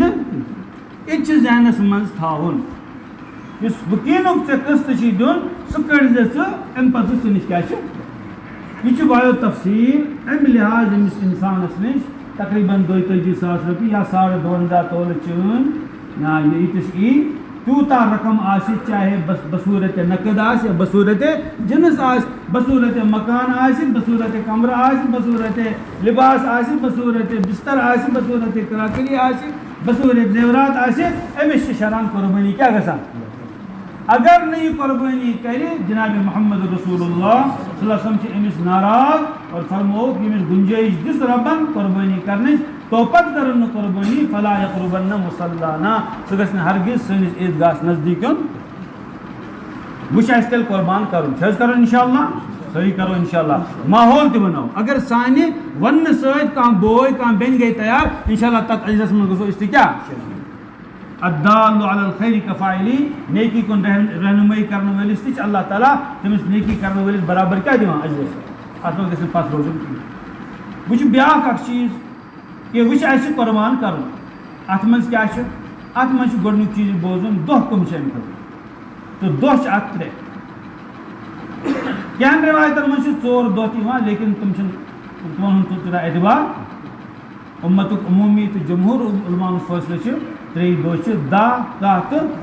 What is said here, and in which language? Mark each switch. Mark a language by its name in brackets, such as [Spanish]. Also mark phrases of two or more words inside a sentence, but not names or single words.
[Kashmiri] نہٕ یہِ چھُ ذہنس منٛز تھاوُن یُس وکیٖلُک ژےٚ قسط چھی دیُن سُہ کٔڑزِ ژٕ اَمہِ پتہٕ ژٕ نِش کیٛاہ چھُ یہ بایو تفصیل امہ لحاظ امس انسانس نش تقریباً 42 ساس رۄپیہِ یا 52 تولہٕ چٲنۍ یا ییٚتس ای تیوٗتاہ رقم آسہِ چاہے بصوٗرت نقد آسہِ یا بصوٗرت جنس آسہِ بصوٗرت مکان آسہِ بصوٗرت کمرٕ آسہِ بصوٗرت لباس آسہِ بصوٗرت بستر آسہِ بصوٗرت کراکری آسہِ بصور زیورات آسے امس شران قربانی کیا گژھان اگر نہ یہ قربانی کرے جناب محمد رسول اللہ [Arabic] صلی اللہ علیہ وسلم [Kashmiri] سے امس ناراض اور فرمو کہ امس گنجائش دس ربن قربانی کرنے تو پت کرن قربانی [Arabic] فلا یقربن مصلانا [Kashmiri] سہ گژھِ نہٕ ہرگز سٲنِس عیدگاہس نزدیک یُن وچ آسہِ تیٚلہِ قربان کرُن چھِ حظ کرُن انشاءاللہ صحیح کرو انشاءاللہ ماحول تہِ بناو اگر سانہِ وننہٕ سۭتۍ کانٛہہ بوے کانٛہہ بیٚنہِ گٔے تیار انشاءاللہ تتھ اجرس منٛز گژھو أسۍ تہِ کیٛاہ [Arabic] الدال علی الخیر کفاعلی [Kashmiri] نیکی کن رہنمائی کرنے والس تہ اللہ تعالیٰ تمس نیکی کرنے والس برابر کیا دِوان اجرس اتھ منٛز گژھِ نہٕ پتھ روزُن کِہیٖنۍ وٕچھ بیٛاکھ اکھ چیٖز کہ وٕچھ اَسہِ قربان کرُن اتھ منٛز کیٛاہ چھُ اتھ منٛز چھُ گۄڈنیُک چیٖز بوزُن دۄہ کٕم چھِ اَمہِ خٲطرٕ تہٕ دۄہ چھِ اتھ 3 کینٛہَن رِوایتن منٛز چھِ 4 دۄہ تہِ یِوان لیکن تِم چھِنہٕ تِمن ہُنٛد تیوٗتاہ اعتبار اُمتُک عموٗمی تہٕ جمہوٗر عُلماہن ہُنٛد فٲصلہٕ چھُ 3 دۄہ چھِ 10 کاہ تہٕ